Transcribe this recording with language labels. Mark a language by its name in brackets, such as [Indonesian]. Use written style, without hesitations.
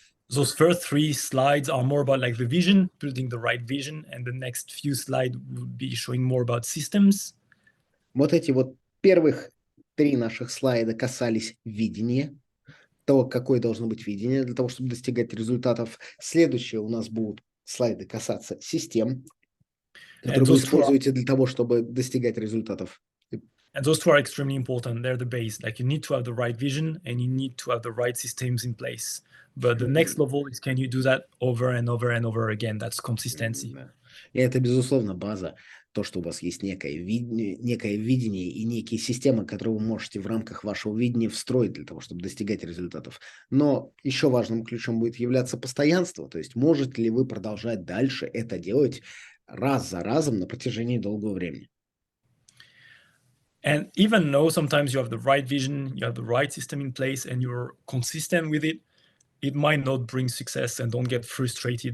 [English] Those first 3 slides are more about like the vision, building the right vision, and the next few slides would be showing more about systems. [Russian] Вот эти вот первых 3 наших слайда касались видения, того, какое должно быть видение для того, чтобы достигать результатов. Следующие у нас будут слайды касаться систем, которые вы используете для того, чтобы достигать результатов. [English] And those 2 are extremely important. They're the base. Like you need to have the right vision and you need to have the right systems in place. But the next level is, can you do that over and over and over again? That's consistency. [Russian] И это, безусловно, база. То, что у вас есть некое видение и некие системы, которые вы можете в рамках вашего видения встроить для того, чтобы достигать результатов. Но еще важным ключом будет являться постоянство. То есть можете ли вы продолжать дальше это делать раз за разом на протяжении долгого времени. [English] And even though sometimes you have the right vision, you have the right system in place, and you're consistent with it, it might not bring success, and don't get frustrated.